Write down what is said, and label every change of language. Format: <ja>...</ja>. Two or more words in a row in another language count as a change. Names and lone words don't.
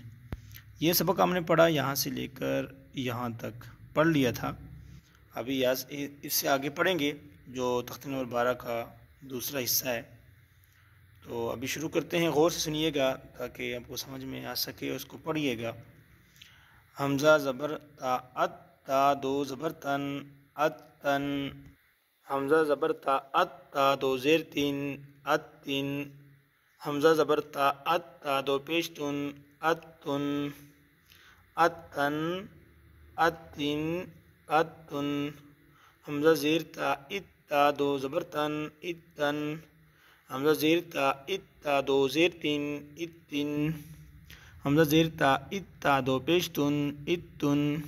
<ur>یہ سبق ہم نے پڑھا یہاں سے لے کر یہاں تک پڑھ لیا تھا۔ ابھی اس سے آگے پڑھیں گے جو تختی نمبر 12 کا دوسرا حصہ ہے۔ تو ابھی شروع کرتے ہیں، غور سے سنیے گا تاکہ آپ کو سمجھ میں آ سکے، اس کو پڑھیے گا۔ حمزہ زبر تا ات تا دو زبر تن ات تن، حمزہ زبر تا ات تا دو زیر تین ات تین، حمزہ زبر تا ات تا دو پیش تن ات تن ات تن ات تین ات تن، حمزہ زیر تا ات تا دو زبر تن ات تن، حمزہ زیر تا ات تا دو زیر تین ات تین، حمزہ زیر تا ات تا دو پیش تن ات تن</ur>